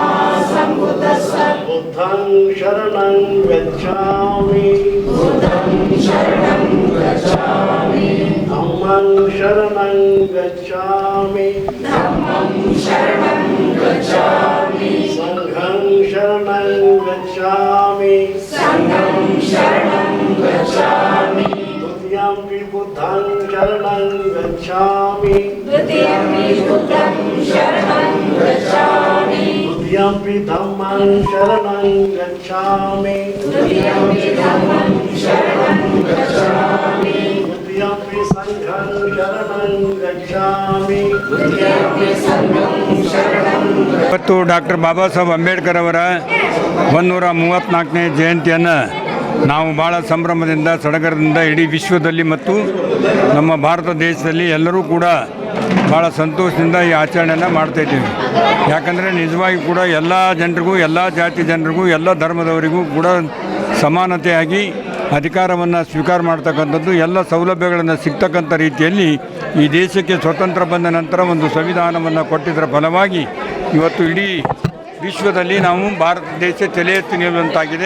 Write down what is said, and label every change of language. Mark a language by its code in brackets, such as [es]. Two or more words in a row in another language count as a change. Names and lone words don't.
[pi] ಸಂಬುದ್ಧಸ್ಸ ಬುದ್ಧಂ ಶರಣಂ ಗಚ್ಛಾಮಿ ಬುದ್ಧಂ ಶರಣಂ ಗಚ್ಛಾಮಿ ಧಮ್ಮಂ ಶರಣಂ ಗಚ್ಛಾಮಿ ಧಮ್ಮಂ ಶರಣಂ ಗಚ್ಛಾಮಿ ಸಂಘಂ ಶರಣಂ ಗಚ್ಛಾಮಿ ಸಂಘಂ ಶರಣಂ ಗಚ್ಛಾಮಿ द्वितीयंपि बुद्धं शरणं गच्छामि द्वितीयंपि बुद्धं शरणं गच्छामि द्वितीयंपि धम्मं शरणं गच्छामि द्वितीयंपि धम्मं शरणं गच्छामि द्वितीयंपि संघं शरणं गच्छामि द्वितीयंपि संघं शरणं [kn] ಇವತ್ತು ಡಾಕ್ಟರ್ ಬಾಬಾ ಸಾಹೇಬ್ ಅಂಬೇಡ್ಕರ್ ಅವರ 134ನೇ ಜಯಂತಿಯನ್ನು ನಾವು ಭಾಳ ಸಂಭ್ರಮದಿಂದ ಸಡಗರದಿಂದ ಇಡೀ ವಿಶ್ವದಲ್ಲಿ ಮತ್ತು ನಮ್ಮ ಭಾರತ ದೇಶದಲ್ಲಿ ಎಲ್ಲರೂ ಕೂಡ ಭಾಳ ಸಂತೋಷದಿಂದ ಈ ಆಚರಣೆಯನ್ನು ಮಾಡ್ತಾಯಿದ್ದೀವಿ. ಯಾಕಂದರೆ ನಿಜವಾಗಿ ಕೂಡ ಎಲ್ಲ ಜನರಿಗೂ, ಎಲ್ಲ ಜಾತಿ ಜನರಿಗೂ, ಎಲ್ಲ ಧರ್ಮದವರಿಗೂ ಕೂಡ ಸಮಾನತೆಯಾಗಿ ಅಧಿಕಾರವನ್ನು ಸ್ವೀಕಾರ ಮಾಡ್ತಕ್ಕಂಥದ್ದು, ಎಲ್ಲ ಸೌಲಭ್ಯಗಳನ್ನು ಸಿಗ್ತಕ್ಕಂಥ ರೀತಿಯಲ್ಲಿ ಈ ದೇಶಕ್ಕೆ ಸ್ವತಂತ್ರ ಬಂದ ನಂತರ ಒಂದು ಸಂವಿಧಾನವನ್ನು ಕೊಟ್ಟಿದ್ದರ ಫಲವಾಗಿ ಇವತ್ತು ಇಡೀ ವಿಶ್ವದಲ್ಲಿ ನಾವು ಭಾರತ ದೇಶ ತಲೆ ಎತ್ತಿ ನಿಲ್ಲುವಂತಾಗಿದೆ.